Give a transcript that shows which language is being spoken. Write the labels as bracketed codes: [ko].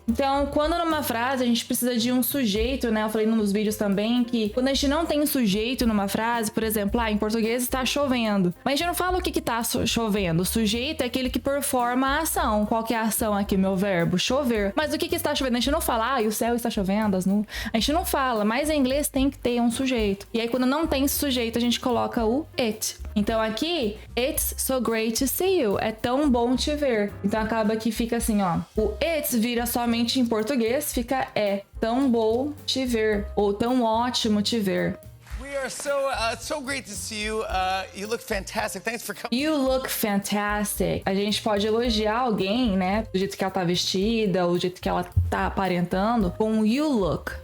[pt] Então, quando numa frase a gente precisa de um sujeito, né? Eu falei nos vídeos também que quando a gente não tem sujeito numa frase, por exemplo, em português está chovendo. Mas a gente não fala o que tá chovendo. O sujeito é aquele que performa a ação. Qual que é a ação aqui, meu verbo? Chover. Mas o que está chovendo? A gente não fala, o céu está chovendo, as nuvens. A gente não fala, mas em inglês tem que ter um sujeito. E aí, quando não tem sujeito, a gente coloca o it. Então aqui, [en] it's so great to see you. [pt] É tão bom te ver. Então acaba que fica assim, ó. O it's vira somente em português, fica é tão bom te ver. Ou tão ótimo te ver. [en] We are are so great to see you. You look fantastic. Thanks for coming. You look fantastic. [pt] A gente pode elogiar alguém, né? Do jeito que ela tá vestida, ou do jeito que ela tá aparentando, com you look.